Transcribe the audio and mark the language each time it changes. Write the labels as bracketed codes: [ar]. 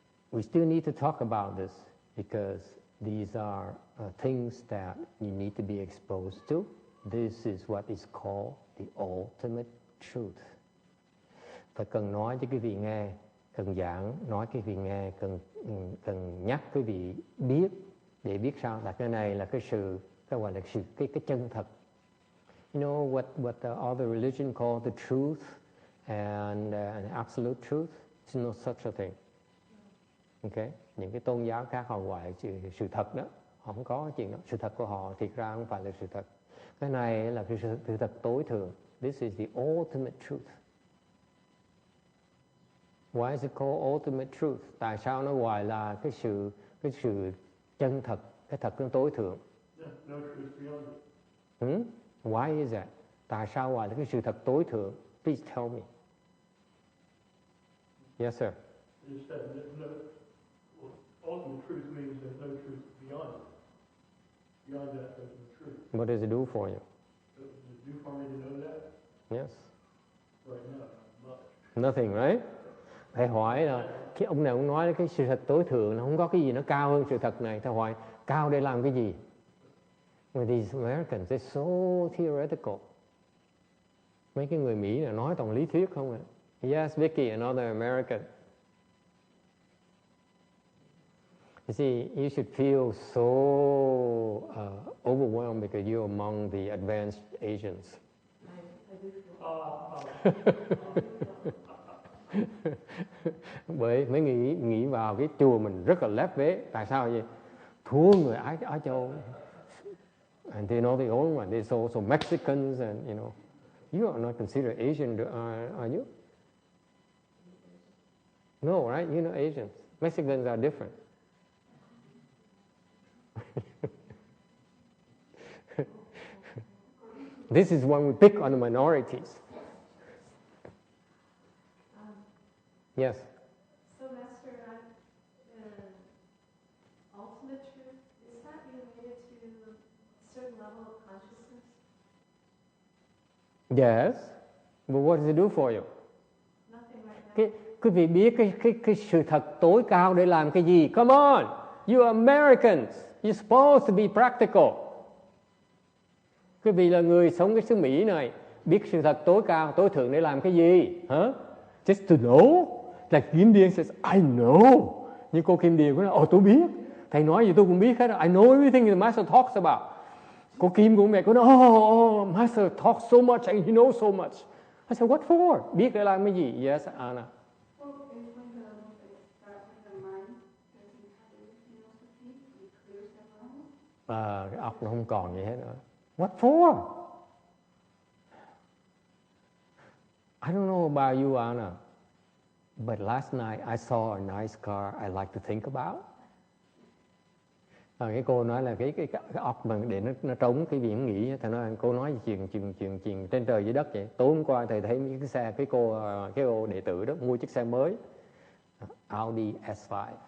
[en] we still need to talk about this because these are things that you need to be exposed to. This is what is called the ultimate truth. [vi] Phải cần nói cho quý vị nghe, cần giảng, nói quý vị nghe, cần nhắc quý vị biết để biết sao là cái này là cái sự, cái gọi là sự cái chân thật. [en] You know what the other religion call the truth and an absolute truth? There's no such a thing. Okay? [vi] Những cái tôn giáo khác họ gọi sự thật đó, họ không có chuyện đó. Sự thật của họ thiệt ra không phải là sự thật. Cái này là cái sự thật tối thượng. [en] This is the ultimate truth. Why is it called ultimate truth? Tại sao nó gọi là cái sự chân thật, cái thật nó tối thượng? No truth beyond it. Why is that? Tại sao gọi là cái sự thật tối thượng? Please tell me. Yes, sir. You said ultimate truth means there's no truth beyond it. Beyond that, there's no truth. What does it do for you? Does it do for me to know that? Yes. Right now, much. Nothing, right? [vi] Thầy hỏi là cái ông này ông nói cái sự thật tối thượng nó không có cái gì nó cao hơn sự thật này. Thầy hỏi cao để làm cái gì? [en] Well, these Americans, they're so theoretical. [vi] Mấy cái người Mỹ là nói toàn lý thuyết không ạ? [en] Yes, Vicky, another American. You see, you should feel so overwhelmed because you're among the advanced Asians. [vi] Bởi mới nghĩ vào cái chùa mình rất là lép vế. Tại sao vậy? Thua người Á Châu. [en] And they're not the only one. There's also Mexicans and, you know. You are not considered Asian, are you? No, right? You're not Asians. Mexicans are different. This is when we pick on the minorities. Yes? So, Master, ultimate truth, is that related to a certain level of consciousness? Yes. But what does it do for you? Nothing right now. [vi] Quý vị biết cái sự thật tối cao để làm cái gì? [en] Come on! You Americans, you're supposed to be practical. [vi] Quý vị là người sống cái xứ Mỹ này, biết sự thật tối cao, tối thượng để làm cái gì? [en] Huh? Just to know? Like Kim Điền says, I know. [vi] Như cô Kim Điền cũng nói, tôi biết. Thầy nói gì tôi cũng biết hết. [en] I know everything the Master talks about. [vi] Cô Kim cũng vậy, cô nói, [en] Master talks so much and he knows so much. I said, what for? [vi] Biết để làm cái gì? [en] Yes, Anna. [vi] Cái óc nó không còn gì hết nữa. [en] What for? I don't know about you, Anna, but last night I saw a nice car I like to think about. [vi] Cái cô nói là cái óc mà để nó trống cái gì cũng nghĩ. Thầy nói cô nói chuyện trên trời dưới đất vậy. Tối hôm qua thầy thấy cái xe cái cô đệ tử đó mua chiếc xe mới Audi S5.